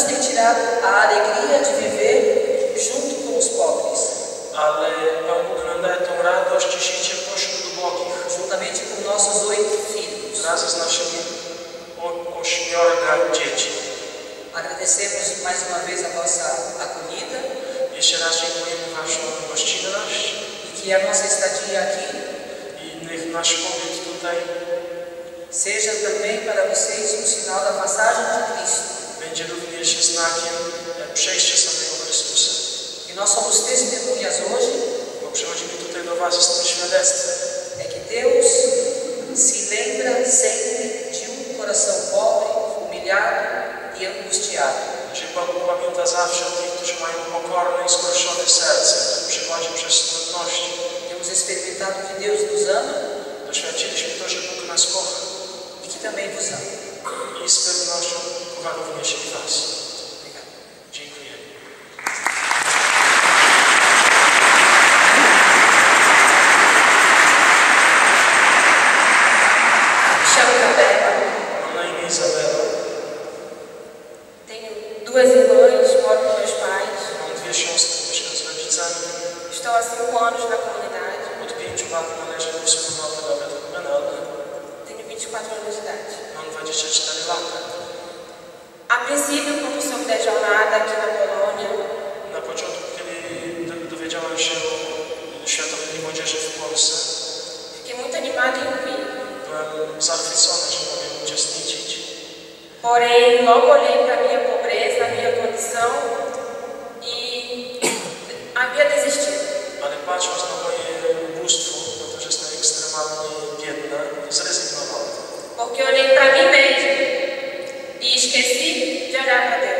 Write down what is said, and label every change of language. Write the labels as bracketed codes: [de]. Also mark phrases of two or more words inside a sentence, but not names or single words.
[pt] tirado a alegria de viver junto com os pobres, [pl] ale Pan Bóg nam daje tą radość życia pośród ubogich, [pt] juntamente com nossos 8 filhos. [pl] wraz z naszymi 8 dzieci. [pt] Agradecemos mais uma vez a vossa acolhida [pl] Jeszcze raz dziękujemy Waszą gościnność [pt] e que a nossa estadia aqui [pl] i niech nasz pobyt tutaj [pt] seja também para vocês um sinal da passagem de Cristo. [pl] będzie również znakiem przejścia samego Chrystusa. [pt] E nós somos testemunhas hoje [pl] Bo przychodzimy tutaj do Was z tym świadectwem, [pt] é que Deus se lembra sempre de coração pobre, humilhado e angustiado. [pl] że Pan Bóg pamięta zawsze o tych, którzy mają pokorne i skruszone serce, którzy przychodzi przez trudności. [pt] Temos experimentado que Deus nos ama [pl] Doświadczyliśmy to, że Bóg nas kocha [pt] e que também vos ama. [pl] i z pewnością kocha również i Was. [pt] Obrigado. [pl] Dziękuję. [pt] Chamo Isabela, [pl] Mam na imię Izabela. [pt] tenho 2 irmãs, moro com meus pais, [pl] Mam 2 siostry, mieszkam z rodzicami. [pt] estou há 5 anos na comunidade, [pl] Od 5 lat należę do wspólnoty nawet komunalnej. [pt] tenho 24 anos de idade. [pl] Mam 24 lata. [pt] A princípio, quando soube da jornada aqui na Polônia, [pl] Na początku, kiedy dowiedziałem się o Światowej Młodzieży w Polsce, [pt] fiquei muito animada em vir. [pl] byłem zachwycony, że mogę uczestniczyć. [pt] Porém, logo olhei para a minha pobreza, a minha condição e havia desistido. [pl] Ale patrząc na moje ubóstwo, na to, że jestem ekstremalnie biedna, zrezygnowałem. [pt] Porque olhei para mim mesma e esqueci de olhar para Deus.